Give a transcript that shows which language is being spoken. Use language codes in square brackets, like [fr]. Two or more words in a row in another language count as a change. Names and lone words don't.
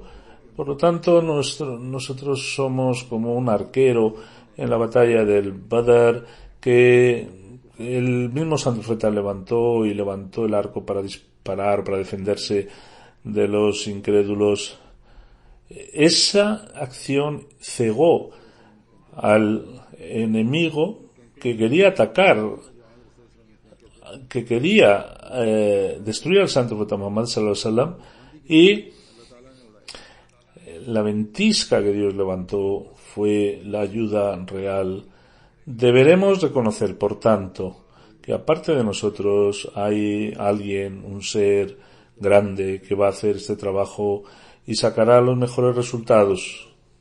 [es] Por lo tanto, nosotros somos como un arquero en la batalla del Badr, que el mismo Santo Profeta levantó el arco para disparar, para defenderse de los incrédulos. Esa acción cegó al enemigo que quería atacar, que quería destruir al Santo Profeta Muhammad [ar] صلى الله عليه وسلم, [es] y la ventisca que Dios levantó fue la ayuda real. Deberemos reconocer, por tanto, que aparte de nosotros hay alguien, un ser grande, que va a hacer este trabajo y sacará los mejores resultados.